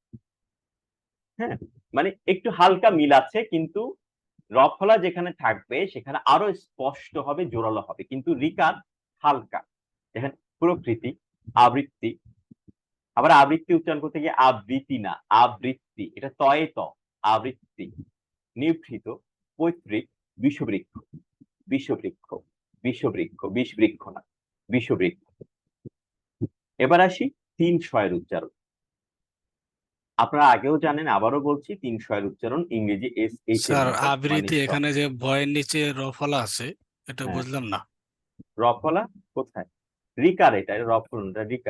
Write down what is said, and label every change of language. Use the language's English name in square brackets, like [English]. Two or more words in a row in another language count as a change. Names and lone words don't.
[Bangla] হ্যাঁ, মানে একটু হালকা মিল আছে, কিন্তু রফলা যেখানে থাকবে সেখানে আরো স্পষ্ট হবে, জোরালো হবে, কিন্তু রিকার হালকা। দেখেন প্রকৃতি, আবৃত্তি, আবার আবৃত্তি উচ্চারণ করতে গিয়ে আবৃত্তি না, আবৃত্তি, এটা তয়ে ত, আবৃত্তি, নিভৃত, পৈতৃক, বিষবৃক্ষ, বিষবৃক্ষ, বিষবৃক্ষ, বিষবৃক্ষ না, বিষবৃক্ষ। এবার আসি তিন শয়ের উচ্চারণ। আপনারা আগেও জানেন, আবারও বলছি, তিন শয়ের উচ্চারণ ইংরেজি এস এইচ এর স্যার মতো, মানে আবৃত্তি স। এখানে যে ভয়ের নিচে রফলা আছে, এটা হ্যাঁ, বুঝলাম না। রফলা কোথায়? রিকার, এটা রফলা, এটা রিকার,